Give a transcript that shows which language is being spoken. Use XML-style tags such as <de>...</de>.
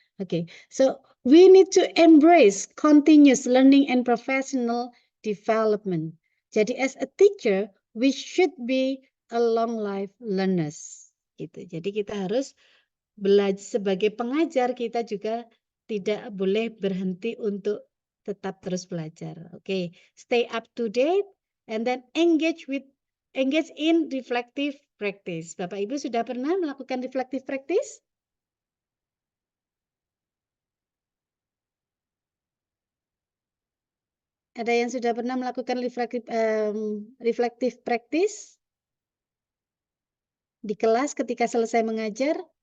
<en>Okay, so we need to embrace continuous learning and professional development. Jadi as a teacher, we should be a long life learners.</en> <id>Gitu. Jadi kita harus belajar sebagai pengajar, kita juga tidak boleh berhenti untuk tetap terus belajar.</id> <en>Oke, stay up to date and then engage in reflective practice.</en> <id>Bapak Ibu sudah pernah melakukan reflective practice? Ada yang sudah pernah melakukan reflective practice di kelas ketika selesai mengajar?</id>